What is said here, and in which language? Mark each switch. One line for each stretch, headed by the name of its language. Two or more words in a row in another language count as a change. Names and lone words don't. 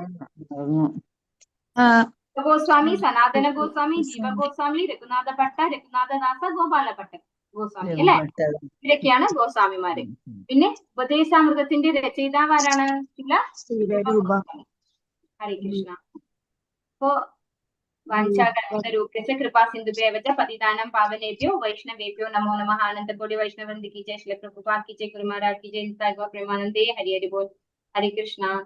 Malayalam: ഗോസ്വാമി, സനാതന ഗോസ്വാമി, ജീവ ഗോസ്വാമി, രഘുനാഥ ഭട്ട, രഘുനാഥദാസ, ഗോപാല ഭട്ട ഗോസ്വാമി അല്ലെ? ഇവരൊക്കെയാണ് ഗോസ്വാമിമാര്. പിന്നെ ഉപദേശാമൃതത്തിന്റെ രചയിതാവാരാണ്?
Sanskrit: ഹരേ കൃഷ്ണ. അപ്പോ വാഞ്ചാകൽപതരൂപ്യസ്യ കൃപാ സിന്ധുഭ്യവച പതിതാനം പാവനേഭ്യോ വൈഷ്ണവേഭ്യോ നമോ നമഃ.
Hindi: आनन्दकोटि वैष्णववृन्द की जय, श्री प्रभुपाद की जय, गुरु महाराज की जय, നിതായ് ഗൗർ പ്രേമാനന്ദേ.
Bangla: হরি হরি বোল.
Sanskrit: ഹരേ കൃഷ്ണ.